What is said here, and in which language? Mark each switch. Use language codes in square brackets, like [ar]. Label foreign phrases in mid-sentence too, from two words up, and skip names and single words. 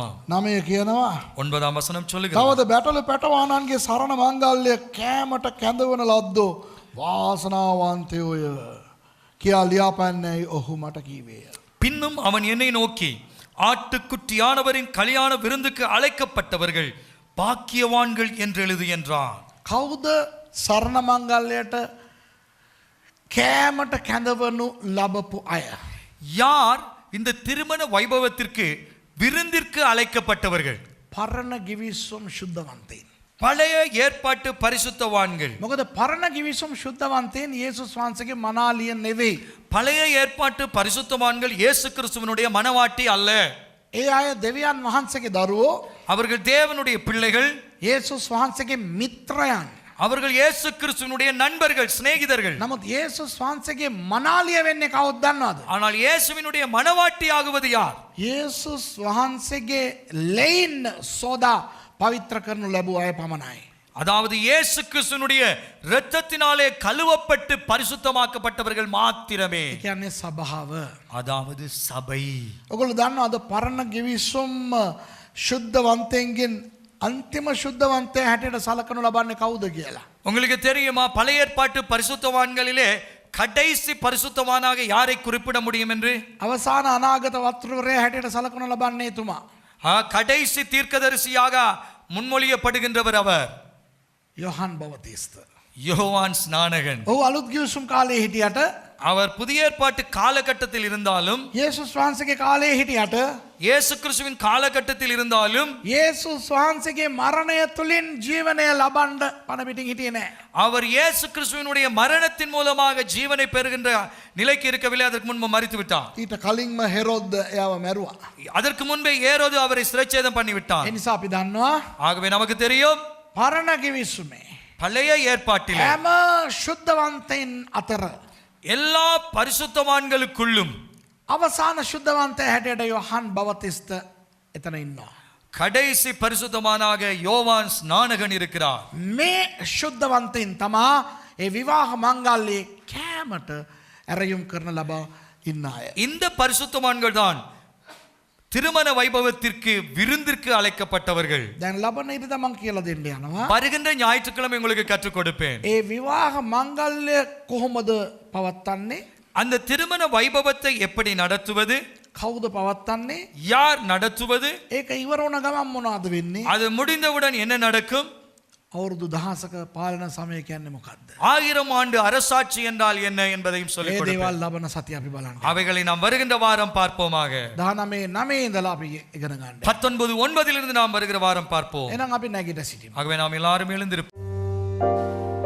[si] 9 කියනවා [ta] 9ஆம் வசனம் சொல்லுகிறது, [si] තවද බැටළු පැටවානන්ගේ සරණ මංගල්‍ය කෑමට කැඳවන ලද්දෝ වාසනාවන්තයෝය කියා ලියාපන්නේ ඔහු මට කීවේය. [ta] பின்னும் அவன் என்னை நோக்கி, ஆட்டுக்குட்டியானவரின் கல்யாண விருந்துக்கு அழைக்கப்பட்டவர்கள் பாக்கியவான்கள் என்று எழுது என்றான். [si] කවුද සරණ මංගල්‍යයට කෑමට කැඳවනු ලබපු අය? [ta] யார் இந்த திருமண வைபவத்திற்கு விருந்திற்கு அழைக்கப்பட்டவர்கள்? [si] පරණ ගිවිසුම් ශුද්ධවන්තයින්. [ta] பழைய ஏற்பாட்டு பரிசுத்தவான்கள். [si] මොකද පරණ ගිවිසුම් ශුද්ධවන්තයින් යේසුස් වහන්සේගේ මනාලිය නෙවෙයි. [ta] பழைய ஏற்பாட்டு பரிசுத்தவான்கள் இயேசு கிறிஸ்துவினுடைய மனவாட்டி அல்ல. [si] ඒ අය දෙවියන් වහන්සේගේ දරුවෝ. [ta] அவர்கள் தேவனுடைய பிள்ளைகள். [si] යේසුස් වහන්සේගේ මිත්‍රයන්. [ta] அவர்கள் இயேசு கிறிஸ்துவினுடைய நண்பர்கள், சிநேகிதர்கள். [si] නමුත් යේසුස් වහන්සේගේ මනාලිය වෙන්නේ කවුද දන්නවද? [ta] ஆனால் இயேசுவினுடைய மனவாட்டி ஆகுவது யார்? [si] යේසුස් වහන්සේගේ ලෙයින් සෝදා පවිත්‍ර කරනු ලැබුව අය පමණයි. [ta] அதாவது இயேசு கிறிஸ்துவினுடைய இரத்தத்தினாலே கழுவப்பட்டு பரிசுத்தமாக்கப்பட்டவர்கள் மாத்திரமே. [si] ඒ කියන්නේ සභාව. [ta] அதாவது சபை. [si] ඔගොල්ලෝ දන්නවද පරණ ගිවිසුම් ශුද්ධවන්තයන්ගෙන් අන්තිම ශුද්ධවන්තයා හැටියට සලකනු ලබන්නේ කවුද කියලා? [ta] உங்களுக்கு தெரியுமா பழைய ஏற்பாட்டு பரிசுத்தவான்களிலே கடைசி பரிசுத்தவானாக யாரை குறிப்பிட முடியும் என்று? [si] අවසාන අනාගත වස්තුවරයා හැටියට සලකනු ලබන්නේ එතුමා. [ta] கடைசி தீர்க்கதரிசியாக முன்மொழியப்படுகின்றவர் அவர் [si] යොහන් බවතිස්ත. [ta] யோவான் ஸ்நானகன். [si] ඔහු අලුත් ගිවිසුම් කාලේ හිටියට [ta] அவர் புதிய ஏற்பாட்டு காலகட்டத்தில் இருந்தாலும், [si] යේසුස් වහන්සේගේ කාලේ හිටියට [ta] இயேசு கிறிஸ்துவின் காலகட்டத்தில் இருந்தாலும், [si] යේසුස් වහන්සේගේ මරණය තුලින් ජීවනය ලබන්න පණ පිටින් හිටියේ නෑ. [ta] அவர் இயேசு கிறிஸ்துவினுடைய மரணத்தின் மூலமாக ஜீவனை பெறுகின்ற நிலைக்கு இருக்கவில்லை. அதற்கு முன்பு மரித்து விட்டார். [si] ඊට කලින්ම හෙරොද්ද එයාව මැරුවා. [ta] அதற்கு முன்பே ஏரோது அவரை சிறைச்சேதம் பண்ணி விட்டார். [si] ඒ නිසා අපි දන්නවා [ta] ஆகவே நமக்கு தெரியும், [si] පරණ ගිවිසුමේ [ta] பழைய ஏற்பாட்டில் [si] හැම ශුද්ධවන්තයින් අතර [ta] எல்லா பரிசுத்தவான்களுக்குள்ளும் [si] අවසාන ශුද්ධවන්තයා හැටියට යොහන් බවතිස්ත එතන ඉන්නවා. [ta] கடைசி பரிசுத்தமானாக யோவான் ஸ்நானகன் இருக்கிறார். [si] මේ ශුද්ධවන්තයින් තමා ඒ විවාහ මංගල්‍යයේ කෑමට ඇරයුම් කරන ලබා ඉන්න අය. [ta] இந்த பரிசுத்தவான்கள் தான் திருமண வைபவத்திற்கு விருந்திற்கு அழைக்கப்பட்டவர்கள். [si] දැන් ලබන ඉරිදා මං කියලා දෙන්න යනවා. [ta] வருகின்ற ஞாயிற்றுக்கிழமை உங்களுக்கு கற்றுக் கொடுப்பேன். [si] ඒ විවාහ මංගල්‍ය කොහොමද පවත්වන්නේ? [ta] அந்த திருமண வைபவத்தை எப்படி நடத்துவது, [si] කවුද පවත්වන්නේ? [ta] யார் நடத்துவது, [si] ඒක ඉවර වුණ ගමන් මොනවද වෙන්නේ? [ta] அது முடிந்தவுடன் என்ன நடக்கும், [si] අවුරුදු 1000ක පාලන සමය කියන්නේ මොකක්ද? [ta] 1000 ஆண்டு அரசாட்சி என்றால் என்ன என்பதையும் [si] ඒ [ta] சொல்லிக் [si] දේවල් [ta] கொடுப்பேன். [si] ලබන සතිය අපි බලන්න. [ta] அவைகளை நாம் வருகின்ற வாரம் பார்ப்போமாக. [si] 19 ඉඳලා අපි ඉගෙන ගන්න. [ta] 19:9 நாம் வருகிற வாரம் பார்ப்போம். [si] එහෙනම් අපි නැගිට සිටිමු. [ta] ஆகவே நாம் எல்லாரும் எழுந்திருப்போம்.